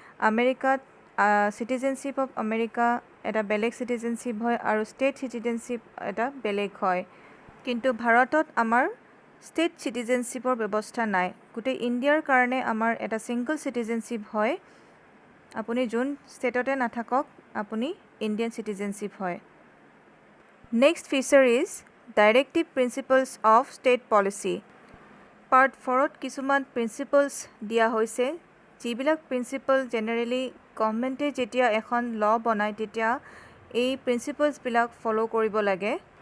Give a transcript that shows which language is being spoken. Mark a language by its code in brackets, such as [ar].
[as] আমেৰিকাত citizenship of America এটা বেলেগ চিটিজেনশ্বিপ হয় আৰু ষ্টেট চিটিজেনশ্বিপ এটা বেলেগ হয়, কিন্তু ভাৰতত আমাৰ ষ্টেট চিটিজেনশ্বিপৰ ব্যৱস্থা নাই. গোটেই ইণ্ডিয়াৰ কাৰণে আমাৰ এটা ছিংগল চিটিজেনশ্বিপ হয়. আপুনি যোন ষ্টেটতে নাথাকক, আপুনি ইণ্ডিয়ান চিটিজেনশ্বিপ হয়. [en] Next feature is directive principles of state policy. [as] Part 4ত কিছুমান প্ৰিন্সিপলছ দিয়া হৈছে, যিবিলাক প্ৰিন্সিপল জেনেৰেলি গভৰ্ণমেণ্টে যেতিয়া এখন ল বনায় তেতিয়া এই প্ৰিন্সিপলছবিলাক ফ'ল' কৰিব লাগে.